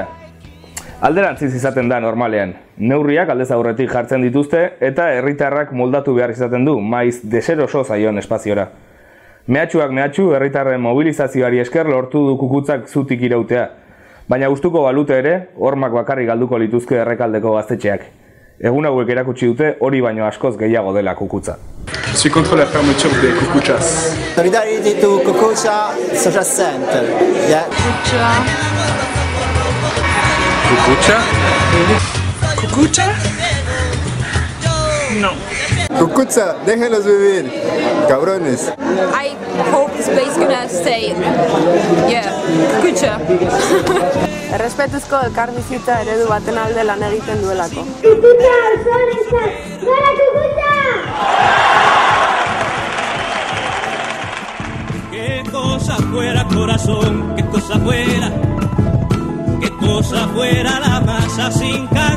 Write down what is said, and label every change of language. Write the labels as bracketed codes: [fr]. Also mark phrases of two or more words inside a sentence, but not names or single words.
[eu] Alderantziz izaten da normalean. Neurriak aldez aurretik jartzen dituzte eta herritarrak moldatu behar izaten du, maiz deseroso zaion espaziora. Mehatxuak mehatxu, herritarren mobilizazioari esker lortu du Kukutzak zutik irautea. Baina gustuko balute ere, hormak bakarrik galduko lituzke Errekaldeko gaztetxeak. Egun hauek erakutsi dute hori baino askoz gehiago dela Kukutza. [fr] Je suis contre la fermeture des Kukuchas. [en] Solidarity to Kukucha Social Center. Yeah. Kukucha? Kukucha? No. [es] Kukucha, déjenlos vivir, cabrones. [en] I hope this place is gonna stay. Yeah, Kukucha. [eu] Errespetuzko elkarbizitza eredu baten alde lan egiten duelako. Kukucha, zorentzat! Gora Kukucha! [es] Que cosa fuera corazón, que cosa fuera la masa sin